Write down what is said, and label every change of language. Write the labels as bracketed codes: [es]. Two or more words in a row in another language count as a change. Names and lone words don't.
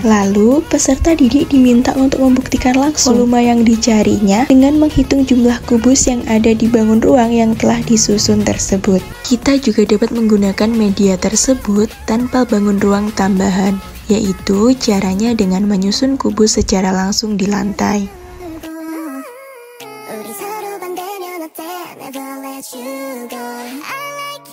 [id] Lalu, peserta didik diminta untuk membuktikan langsung volume yang dicarinya dengan menghitung jumlah kubus yang ada di bangun ruang yang telah disusun tersebut. Kita juga dapat menggunakan media tersebut tanpa bangun ruang tambahan, yaitu caranya dengan menyusun kubus secara langsung di lantai. [ko] 우리 서로 반대면 어때 [en] Never let you go